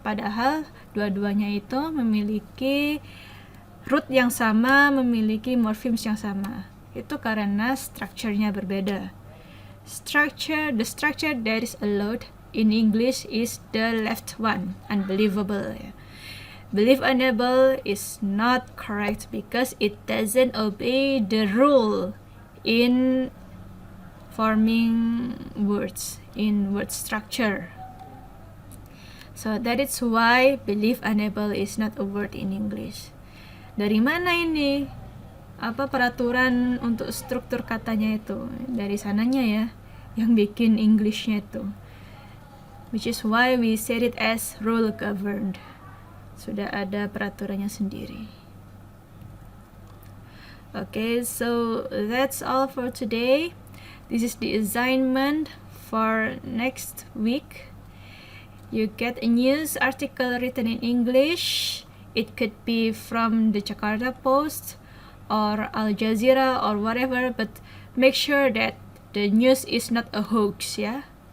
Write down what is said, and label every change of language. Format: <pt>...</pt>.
<id>Padahal dua-duanya itu memiliki root yang sama, memiliki morphemes yang sama. Itu karena structure-nya berbeda.</id> <en>The structure that is allowed in English is the left one, unbelievable. Believe unable is not correct because it doesn't obey the rule in forming words, in word structure. So that is why believe unable is not a word in English.</en> <id>Dari mana ini? Apa peraturan untuk struktur katanya itu? Dari sananya ya, yang bikin Englishnya itu.</id> <en>Which is why we said it as rule governed.</en> <id>Sudah ada peraturannya sendiri.</id> <en>Okay, so that's all for today. This is the assignment for next week. You get a news article written in English. It could be from the Jakarta Post or Al Jazeera or whatever, but make sure that the news is not a hoax, yeah?</en>